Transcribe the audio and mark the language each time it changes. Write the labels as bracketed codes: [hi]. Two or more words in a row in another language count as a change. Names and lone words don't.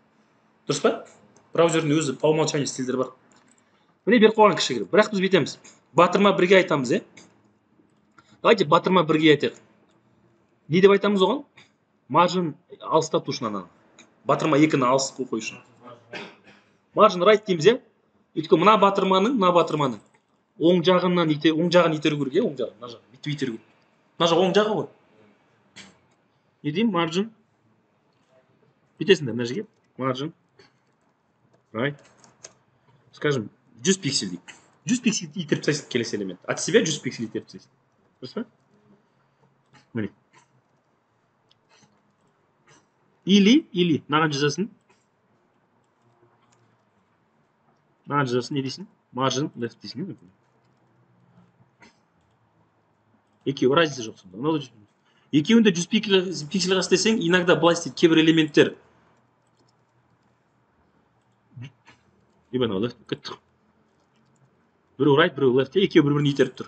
[kk] Дұрыс па? Браузердің өзі [ru] по умолчанию [kk] стильдер бар. Міне беріп қойған кішігірім. Бірақ біз бүйтеміз. Батырма бірге айтамыз, Давайте батырма бірге айтайық. Не деп айтамыз оған? Margin алыстату үшін ананы. Батырма екіні алыс қою үшін. [en] Margin right [kk] дейміз, Өйткені мына батырманың оң жағын итеру керек, оң жағын, мына жақ, бүйтіп итеру керек. Мына жақ оң жағы ғой. Не деймін? Margin. Бүйтесіңдер мына жерге. [en] Margin right. [kk] Скажем, 100 пиксель дейік. 100 пиксель итеріп тастайсың келесі элемент. [ru] От себя [kk] 100 пиксель итеріп тастайсың. Дұрыс па? Міне. Или, мынаған жазасын. Мынаған жазасын, не дейсің? [en] Margin left [kk] дейсің. Екеуі разница жоқ сонда. Екеуінде 100 пиксель қастайсың, иногда былай істейді кейбір элементтер. Лeft кеттік. Біреу right, біреу left, екеуі бір-бірін итеріп тұр.